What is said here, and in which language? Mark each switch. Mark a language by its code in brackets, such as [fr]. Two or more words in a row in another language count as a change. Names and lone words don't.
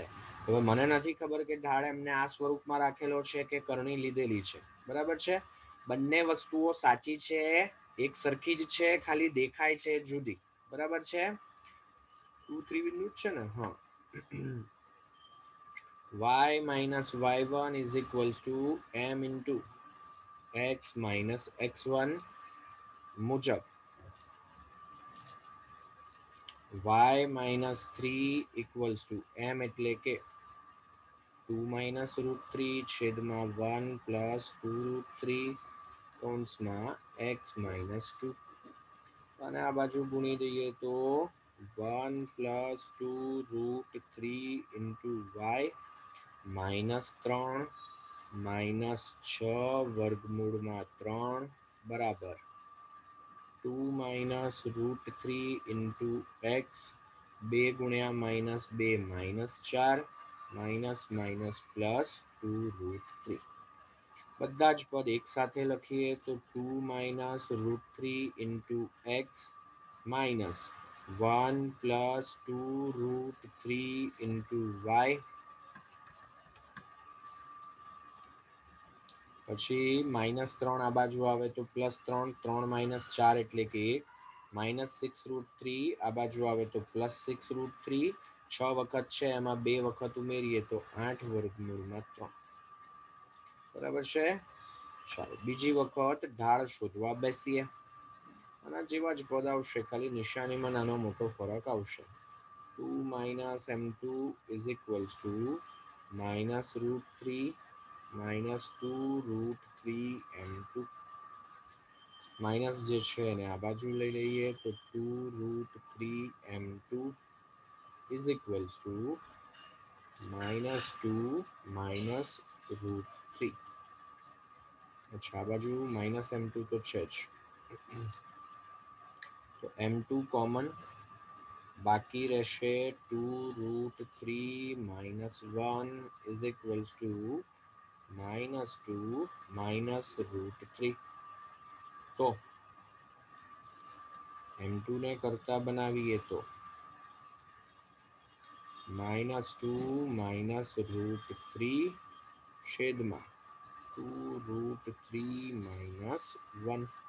[gu] હવે મને નથી ખબર કે ઢાળ એમને આ સ્વરૂપમાં રાખેલો છે કે કરણી લીધેલી છે. બરાબર છે. બંને વસ્તુઓ સાચી છે, એક સરખી જ છે, ખાલી દેખાય છે જુદી. બરાબર છે. 2 3 બિંદુ છે ને. હા. [en] y minus y1 is equals to m into x minus x1 મુજબ y minus 3 equals to m [gu] એટલે કે [en] 2 minus root 3 છેદમાં 1 plus 2 root 3 કૌંસમાં x minus 2. [gu] અને આ બાજુ ગુણી દઈએ તો [en] 1 plus 2 root 3 into y minus 3 minus 6 વર્ગમૂળમાં 3 બરાબર 2 minus root 3 into x 2 ગુણ્યા minus 2 minus 4 minus minus plus 2 root 3. [gu] બધા જ પદ એક સાથે લખીએ તો [en] 2 minus root 3 into x minus 1 plus 2 root 3 into y [gu] પછી minus 3 આ બાજુ આવે તો [en] plus 3 3 minus 4 [gu] એટલે કે [en] 1 minus 6 root 3 [gu] આ બાજુ આવે તો [en] plus 6 root 3 [gu] 6 વખત છે એમાં 2 વખત ઉમેરીએ તો 8 વર્ગમૂળમાં 3. બરાબર છે. ચાલો બીજી વખત ઢાળ શોધવા બેસીએ. આના જેવા જ પદ આવશે, ખાલી નિશાનીમાં નાનો મોટો ફરક આવશે. [en] 2 minus m2 is equals to minus root 3 minus 2 root 3 m2. [gu] માઇનસ જે છે એને આ બાજુ લઈ લઈએ તો [en] 2 root 3 m2 is equals to minus 2 minus root 3. [gu] અચ્છા, આ બાજુ [en] minus m2 [gu] તો છે જ, તો m2 કોમન બાકી રહેશે [en] 2 root 3 minus 1 is equals to minus 2 minus root 3. [gu] તો m2 ને કરતા બનાવીએ તો [en] minus 2 minus root 3 [gu] છેદમાં [en] 2 root 3 minus 1.